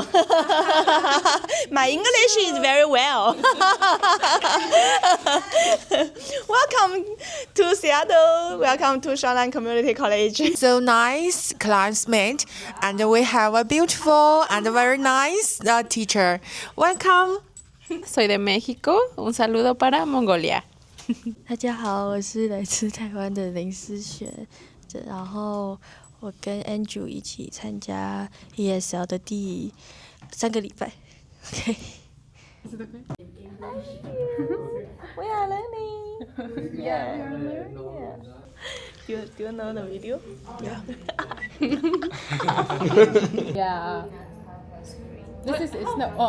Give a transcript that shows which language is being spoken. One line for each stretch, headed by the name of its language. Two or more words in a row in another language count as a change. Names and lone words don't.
English: My English is very well. Welcome to Seattle. Welcome to Shoreline Community College. So nice classmate, and we have a beautiful and very nice teacher. Welcome.
Spanish: Soy de México. Un saludo para Mongolia.
Chinese: 大家好，我是来自台湾的林思璇，然后我跟 Andrew 一起参加 ESL 的第3个礼拜。Okay.
English: We are learning. Yeah. Do you know the video? Yeah. This is no. Oh.